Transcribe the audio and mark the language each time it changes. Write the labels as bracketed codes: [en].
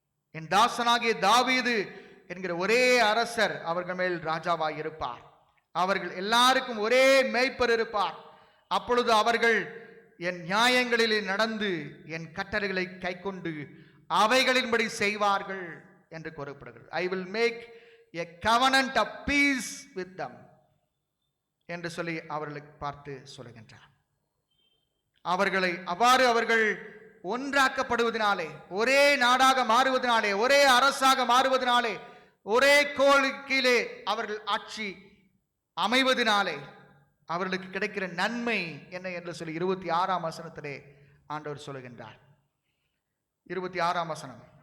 [ta] என் தாசனாகிய தாவீது என்கிற ஒரே அரசர் அவர்கள் மேல் ராஜாவாய் இருப்பார். அவர்கள் எல்லாருக்கும் ஒரே மேய்ப்பர் இருப்பார். அப்பொழுது அவர்கள் என் நியாயங்களிலே நடந்து என் கட்டளைகளை கைக்கொண்டு அவைகளின்படி செய்வார்கள் என்று கூறப்படுகிறது. [en] I will make a covenant of peace with them [ta] என்று சொல்லி அவர்களுக்கு பார்த்து சொல்லுகின்றார். அவர்கள் ஒன்றாக்கப்படுவதனாலே, ஒரே நாடாக மாறுவதனாலே, ஒரே அரசாக மாறுவதனாலே, ஒரே கோளுக்கிலே அவர்கள் ஆட்சி அமைவதனாலே அவர்களுக்கு கிடைக்கிற நன்மை என்ன என்று சொல்லி 26ஆம் வசனத்திலே ஆண்டவர் சொல்லுகின்றார். 26ஆம் வசனம்.